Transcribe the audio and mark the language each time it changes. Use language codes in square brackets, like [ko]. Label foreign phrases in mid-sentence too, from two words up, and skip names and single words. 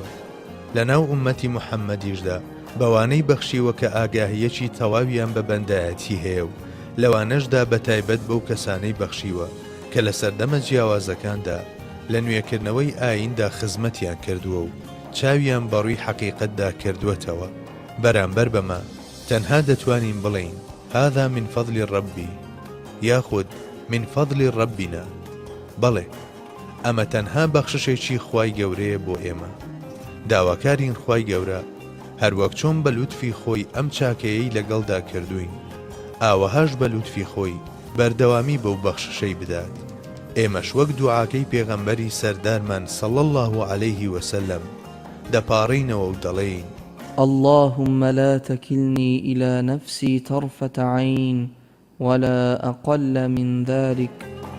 [ckb] لەناو ئومەتی محەممەدیشدا بەوانەی بەخشیوە کە ئاگاهیەکی تەواویان بە بەندایەتی هەیە و لەوانەشدا بەتایبەت بەو کەسانەی بەخشیوە کە لە سەردەمە جیاوازەکاندا لە نوێکردنەوەی ئایندا خزمەتیان کردووە و چاویان بەڕووی حەقیقەتدا کردووەتەوە. بەرامبەر بەمە تەنها دەتوانین بڵین [ar] هذا من فضل ربی [ckb] یاخود [ar] من فضل ربنا. [ckb] بەڵێ ئەمە تەنها بەخششێکی خوای گەورەیە بۆ ئێمە. داواکارین خوای گەورە هەروەک چۆن بە لوتفی خۆی ئەم چاکەیەی لەگەڵدا کردوین، ئاوەهاش بە لوتفی خۆی بەردەوامی بەو بەخششەی بدات. ئێمەش وەک دوعاکەی پێغەمبەری سەردارمان [ar] صلی الله عليه وسلم [ckb] دەپاڕینەوە و دەڵێین [ar] اللهم لا تكلني إلى نفسي طرفة عين ولا أقل من ذلك